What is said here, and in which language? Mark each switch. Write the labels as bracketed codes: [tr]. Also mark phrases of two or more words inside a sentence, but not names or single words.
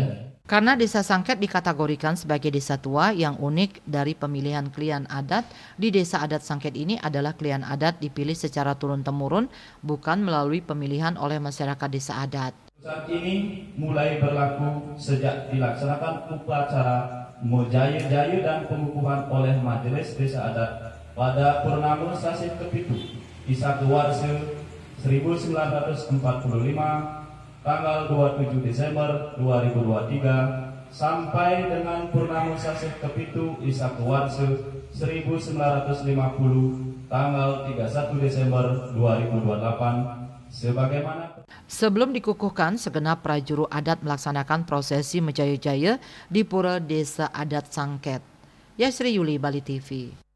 [id] Karena Desa Sangket dikategorikan sebagai desa tua, yang unik dari pemilihan klien adat di Desa Adat Sangket ini adalah klien adat dipilih secara turun-temurun, bukan melalui pemilihan oleh masyarakat desa adat. Saat ini mulai berlaku sejak dilaksanakan upacara Mojaya-jaya dan pengukuhan oleh Majelis Desa Adat pada Purnamo Sasih Kepitu, Isaka Warsa 1945, tanggal 27 Desember 2023 sampai dengan Purnamo Sasih Kepitu Isaka Warsa 1950, tanggal 31 Desember 2028 sebagaimana. Sebelum dikukuhkan, segenap prajuru adat melaksanakan prosesi Mejaya-jaya di Pura Desa Adat Sangket. Yasri Yuli, Bali TV.